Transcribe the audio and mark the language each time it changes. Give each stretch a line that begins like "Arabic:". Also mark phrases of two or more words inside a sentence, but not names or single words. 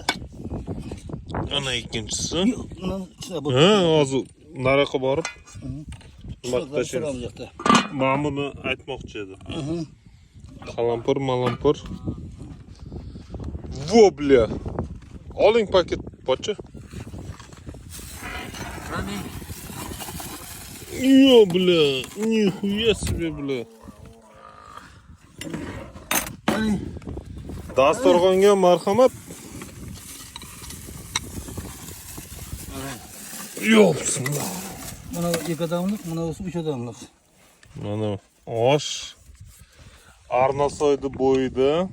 Uzbek: Ana ikkinchisi. Buni ichida bor. Ha, hozir nariyoqqa borib nima qilib tashlaymiz. Yo'qda. Men buni aytmoqchi edim. Qalampir.
Russian: Vo, bля.
Uzbek: Oling paket pocha.
Russian: Yo, bля, нихуя себе, bля.
Uzbek: Dasturxonga marhamat. Yo, bismillah. Mana 2 odamlik, mana 3 odamlik. Mana osh Arnasoydi bo'yida.